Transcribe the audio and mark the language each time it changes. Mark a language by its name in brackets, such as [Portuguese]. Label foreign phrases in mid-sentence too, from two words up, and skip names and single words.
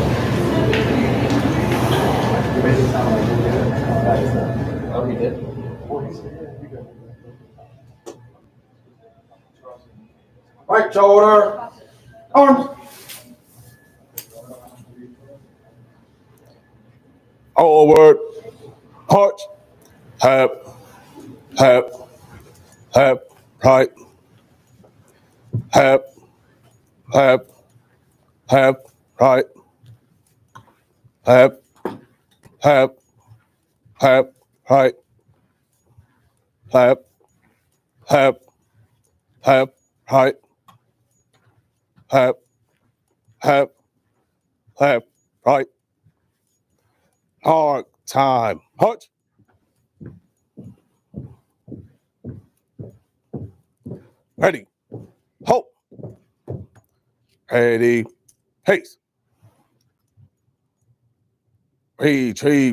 [English] Right shoulder. Arms. Forward. Punch. Hap. Hap. Hap. Right. Hap. Hap. Hap. Right. Hap. Hap. Hap. Right. Hap. Hap. Hap. Right. Hap. Hap. Hap. Right. Hard time. Punch. Ready. Hold. Ready. Pace. Retrieve.